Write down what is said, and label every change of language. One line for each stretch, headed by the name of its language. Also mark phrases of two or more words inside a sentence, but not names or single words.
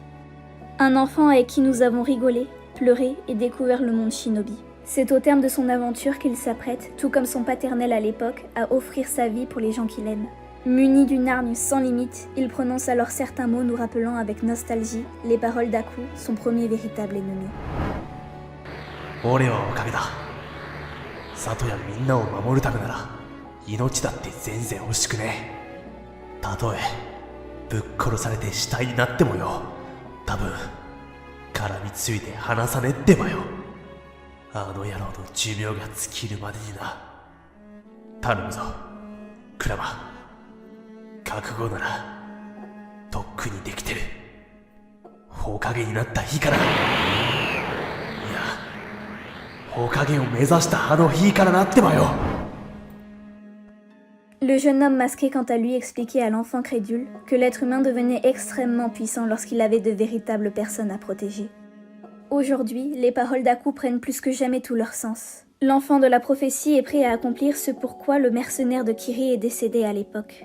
French: Un enfant avec qui nous avons rigolé, pleuré et découvert le monde shinobi. C'est au terme de son aventure qu'il s'apprête, tout comme son paternel à l'époque, à offrir sa vie pour les gens qu'il aime. Muni d'une arme sans limite, il prononce alors certains mots nous rappelant avec nostalgie les paroles d'Aku, son premier véritable ennemi.
Japanese: 俺はおかげだ。里やみんなを守るためなら命だって全然惜しくねえ。たとえぶっ殺されて死体になってもよ、多分絡みついて離さねってばよ。あの野郎の寿命が尽きるまでにな。頼むぞクラマ。覚悟ならとっくにできてる。火影になった日から、いや火影を目指したあの日からなってばよ。
French: Le jeune homme masqué quant à lui expliquait à l'enfant crédule que l'être humain devenait extrêmement puissant lorsqu'il avait de véritables personnes à protéger. Aujourd'hui, les paroles d'Aku prennent plus que jamais tout leur sens. L'enfant de la prophétie est prêt à accomplir ce pourquoi le mercenaire de Kiri est décédé à l'époque.